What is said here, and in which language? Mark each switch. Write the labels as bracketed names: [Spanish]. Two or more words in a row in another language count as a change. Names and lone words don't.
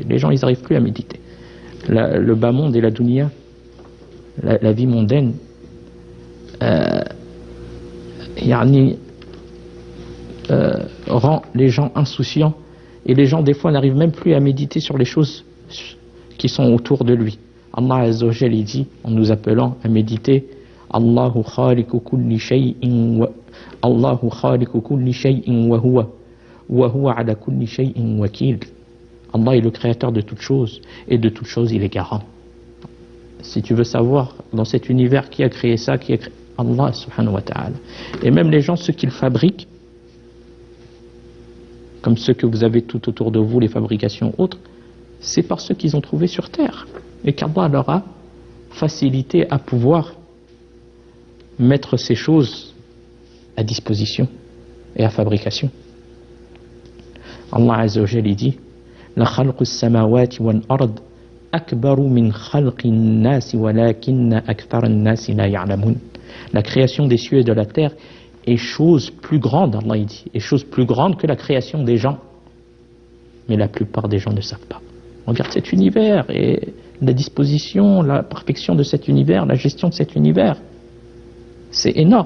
[French] Les gens, ils n'arrivent plus à méditer. Le bas monde et la dunya, la vie mondaine, rend les gens insouciants et les gens des fois n'arrivent même plus à méditer sur les choses qui sont autour de lui. [Arabic] Allah عز وجل [French] dit en nous appelant à méditer [Arabic] الله خالق كل شيء وهو على كل شيء وكيل. [French] Allah est le créateur de toutes choses et de toutes choses il est garant. Si tu veux savoir dans cet univers qui a créé ça, qui a créé Allah [Arabic] سبحانه وتعالى. [French] Et même les gens, ceux qu'ils fabriquent, comme ceux que vous avez tout autour de vous, les fabrications autres, c'est par ceux qu'ils ont trouvés sur terre. Et qu'Allah leur a facilité à pouvoir mettre ces choses à disposition et à fabrication. [Arabic] Allah عز وجل dit لخلق السماوات والأرض أكبر من خلق الناس ولكن أكثر الناس لا يعلمون. [French] La création des cieux et de la terre est chose plus grande, Allah dit, est chose plus grande que la création des gens. Mais la plupart des gens ne savent pas. Regarde cet univers et la disposition, la perfection de cet univers, la gestion de cet univers. C'est énorme.